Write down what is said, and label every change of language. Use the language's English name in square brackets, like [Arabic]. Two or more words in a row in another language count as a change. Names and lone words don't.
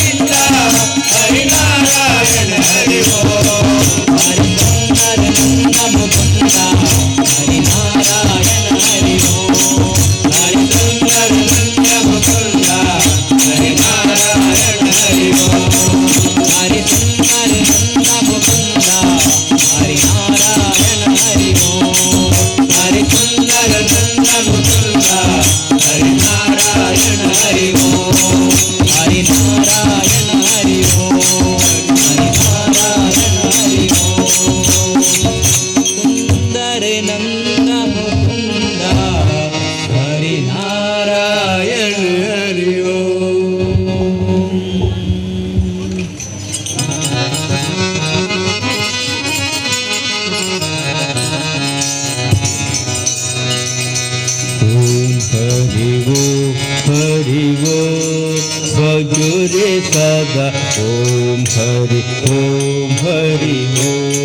[Sanskrit] ಹರಿನಾರಾಯಣ ಹರಿ ಓಂ ಹರಿಸುಂದರ ನಂದ ಮುಕುಂದ ಹರಿನಾರಾಯಣ ಹರಿ ಓಂ ಹರಿಸುಂದರ ನಂದ ಮುಕುಂದ ಹರಿನಾರಾಯಣ ಹರಿ ಓಂ ಹರಿಸುಂದರ ನಂದ ಮುಕುಂದ ಹರಿನಾರಾಯಣ ಹರಿ ಓಂ ಹರಿಸುಂದರ ನಂದ ಮುಕುಂದ ಹರಿನಾರಾಯಣ ಹರಿ ಓಂ ಹರಿನಾರಾಯಣ ಹರಿ ಓಂ ಹರಿನಾರಾಯಣ ಹರಿ ಓಂ ಸುಂದರ ನಂದ ಮುಕುಂದ ಹರಿನಾರಾಯಣ ಹರಿ ಓಂ [Hindi] हरि वो भजुरे सदा ओम हरि ओम हरि वो